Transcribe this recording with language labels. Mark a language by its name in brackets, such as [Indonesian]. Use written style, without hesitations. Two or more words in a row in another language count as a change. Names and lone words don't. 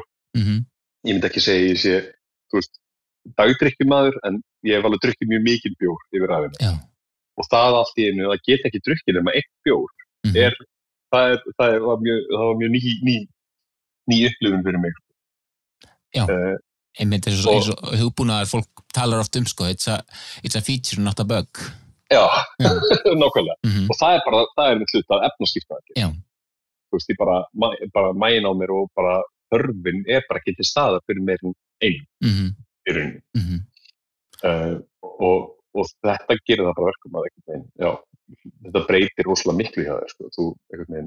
[Icelandic] Ég myndi ekki segja ég sé, dagdrykkjumaður, en ég hef alveg drukkið mjög mikið bjór yfir ræðinu. Já. Og það allt í einu, það get ekki drukkið nema eitt bjór. Það var mjög ný upplifun fyrir mig. Já, einmitt eins og hugbúnaðar fólk talar oft [English] it's a feature, not a bug. [Icelandic] Já. Nákvæmlega. Og það er mitt hlut að efnaskipta það. Já. Ég bara mæin á mér og bara þörfin er bara ekki til staðar fyrir meir en einn í rauninni. Og þetta gerir það bara verkum að einhvern veginn, já, þetta breytir rosalega miklu hjá þér, einhvern veginn.